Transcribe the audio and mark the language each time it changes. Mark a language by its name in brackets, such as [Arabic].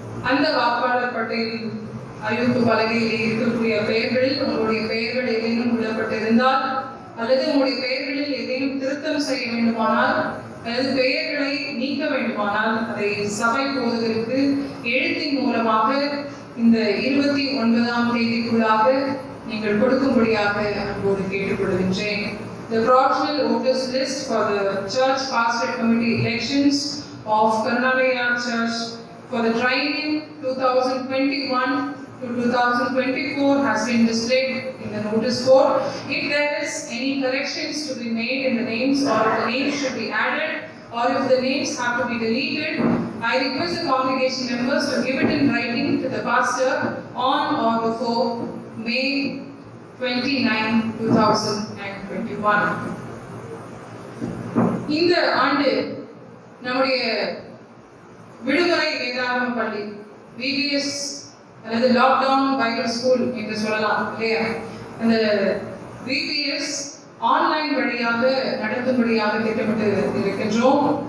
[Tamil] அந்த வாக்காளர் பட்டியலில் அறிவிப்பு பலகையில் இருக்கக்கூடிய பெயர்களில் உங்களுடைய பெயர்கள் ஏதேனும் விடப்பட்டிருந்தால் அல்லது உங்களுடைய பெயர்களில் ஏதேனும் திருத்தம் செய்ய வேண்டுமானால் அல்லது பெயர்களை நீக்க வேண்டுமானால் அதை சபை போதகருக்கு எழுத்தின் மூலமாக இந்த 29ஆம் தேதிக்குள்ளாக நீங்கள் கொடுக்கும்படியாக அன்போடு கேட்டுக்கொள்கின்றேன். [English] The provisional voters list for the Church Pastorate Committee elections of Karnalaya Church for the triennium 2021 to 2024 has been displayed in the notice board. If there is any corrections to be made in the names, or if the names should be added, or if the names have to be deleted, I request the congregation members to give it in writing to the pastor on or before May 29, 2021. [Tamil] இந்த ஆண்டு நம்முடைய விடுமுறை வேதாகம பள்ளி VBS அல்லது lockdown Bible school என்று சொல்லலாம் இல்லையா, அந்த VBS ஆன்லைன் வழியாக நடத்தும்படியாக திட்டமிட்டு இருக்கின்றோம்.